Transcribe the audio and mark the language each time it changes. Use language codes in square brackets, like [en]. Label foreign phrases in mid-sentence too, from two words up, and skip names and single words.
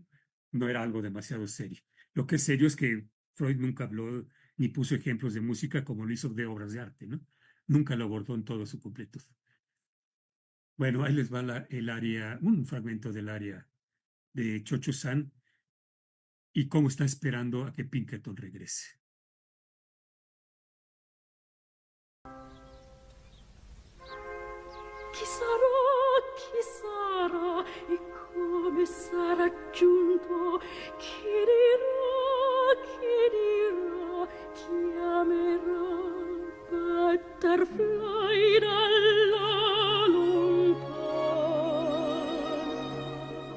[es] No era algo demasiado serio. Lo que es serio es que Freud nunca habló ni puso ejemplos de música como lo hizo de obras de arte, ¿no? Nunca lo abordó en todo su completo. Bueno, ahí les va el área, un fragmento del área de Cho-Cho-San y cómo está esperando a que Pinkerton regrese. [it] Chi sarà e come sarà giunto? Chi dirà, chiamerà Butterfly dalla lontana.